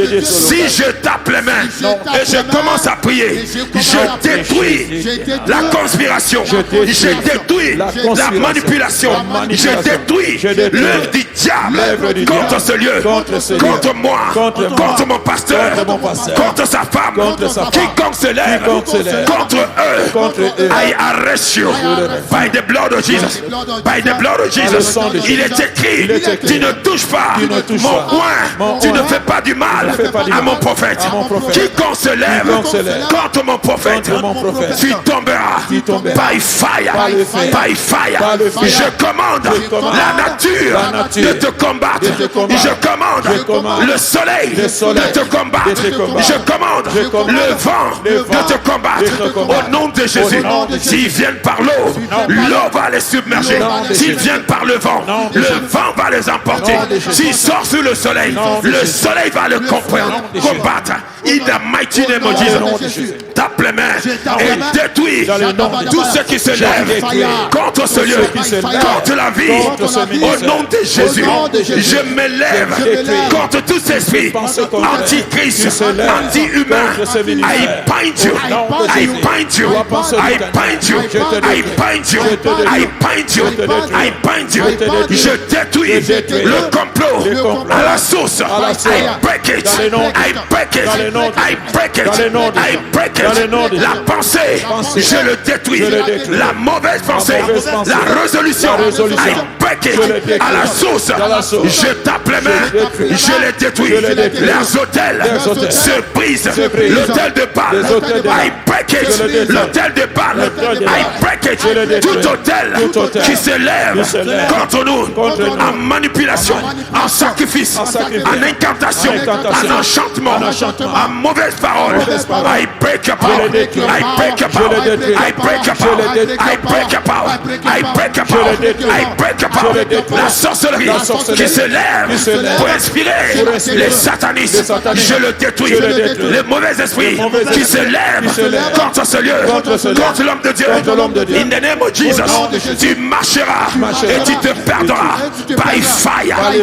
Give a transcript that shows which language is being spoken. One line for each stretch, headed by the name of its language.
French: Si je tape les mains et je commence à prier, je détruis la conspiration, je détruis la manipulation, je détruis l'œuvre du diable contre ce lieu, contre moi, contre mon pasteur, contre sa femme, quiconque se lève contre eux.
English: I arrest you by the blood of Jesus, by the blood of Jesus.
French: Il est écrit, tu ne touches pas mon coin, tu ne fais pas du mal à mon prophète. Quiconque se lève contre mon prophète, tu tomberas
English: by fire, by fire.
French: Je commande la nature de te combattre. Je commande le soleil de te combattre. Je commande le vent de te combattre. Au nom de Jésus, s'ils viennent par l'eau, l'eau va les submerger. S'ils viennent par le vent va les emporter. S'ils sortent sous le soleil va le combattre.
English: In the mighty name of Jesus,
French: tape les mains et détruis tous ceux qui se lèvent contre ce lieu, contre la vie. Au nom de Jésus, je me lève contre tout esprit antichrist, anti-humain.
English: I bind you, I bind you, I bind you, I bind you, I bind you, I bind you.
French: Je détruis le complot à la source.
English: I break it, I break it, I break it, I break it.
French: La pensée, je le détruis. La mauvaise pensée, la résolution,
English: I break it
French: à la source. Je tape les mains, je les détruis. Leurs hôtels se brisent. L'hôtel de Baal,
English: I break it.
French: L'hôtel de Baal, I break it. Tout hôtel qui se lève contre nous en manipulation, en sacrifice, en incantation, en enchantement, en mauvaise parole.
English: I break your power, I break your power, I break your power, I break your power, I break your power, I break your power.
French: La sorcellerie qui se lève pour inspirer les satanistes, je le détruis. Les mauvais esprits qui se lèvent contre ce lieu, contre l'homme de Dieu.
English: In the name of Jesus,
French: tu marcheras et tu te perdras
English: by fire.